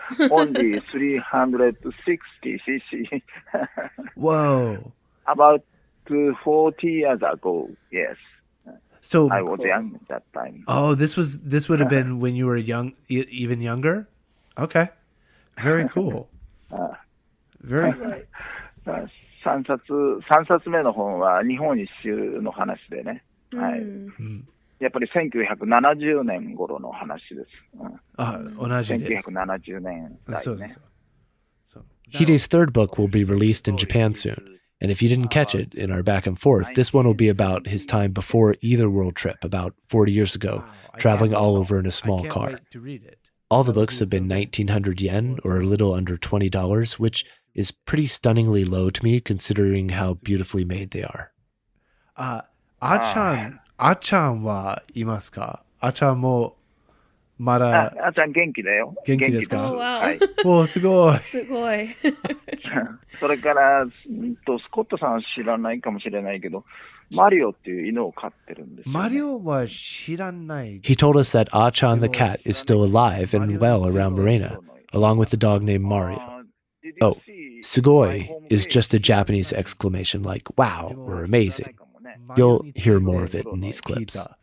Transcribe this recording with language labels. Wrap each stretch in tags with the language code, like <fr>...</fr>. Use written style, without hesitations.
<en>Only 360cc. Whoa. About 40 years ago, yes. So I was young at that time. Oh, this would have been when you were young, even younger? Okay. Very cool. Very</en> <ja>3冊目の本は日本一周の話でね。はい。やっぱり1970年頃の話です。同じです。 1970年代ね。</ja> <en>Hide's third book will be released in Japan soon. And if you didn't catch it in our back and forth, this one will be about his time before either world trip, about 40 years ago, traveling all over in a small car. All the books have been 1,900 yen, or a little under $20, which is pretty stunningly low to me, considering how beautifully made they are.</en> <ja>A-chan wa imasu ka? A-chan mo mada... A-chan 元気だよ。元気ですか?</ja> <en>Oh, wow.</en> <ja>はい。おー、すごい。すごい。それから、スコットさんは知らないかもしれないけど、マリオっていう犬を飼ってるんですよ、ね。マリオは知らない。</ja> <en>He told us that A-chan the cat is still alive and well around Morena, along with the dog named Mario. Oh, sugoi is just a Japanese exclamation like wow or amazing. You'll hear more of it in these clips.</en>